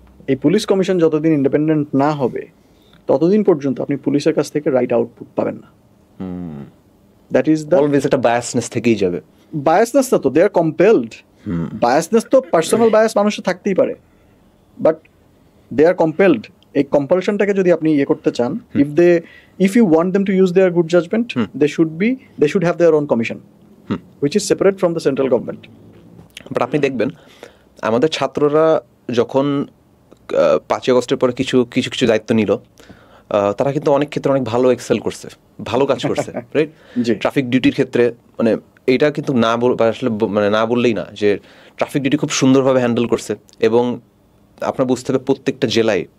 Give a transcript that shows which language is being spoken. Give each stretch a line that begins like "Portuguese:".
Bangla: এই police commission যতদিন independent না হবে, ততদিন পর্যন্ত আপনি পুলিশের কাছ থেকে রাইট আউটপুট পাবেন না।
English: that is the
Bangla: অলওয়েজ একটা বায়াসনেস থেকেই যাবে।
English: Biasness না তো, they are compelled.
Bangla: বায়াসনেস তো পার্সোনাল বায়াস মানুষের থাকতেই পারে,
English: But they are compelled.
Bangla: এই কম্পালশনটাকে যদি আপনি করতে চান,
English: if you want them to use their good judgment, they should have their own commission, which is separate from the central government.
Bangla: But আপনি দেখবেন আমাদের ছাত্ররা যখন 5 আগস্টের পরে কিছু দায়িত্ব নিল, তারা কিন্তু অনেক ক্ষেত্রে অনেক ভালো এক্সেল করছে, ভালো কাজ করছে, রাইট? ট্রাফিক ডিউটির ক্ষেত্রে মানে এটা কিন্তু না বললেই না, যে ট্রাফিক ডিউটি খুব সুন্দরভাবে হ্যান্ডেল করছে। এবং আপনার বুঝতে হবে প্রত্যেকটা জেলায়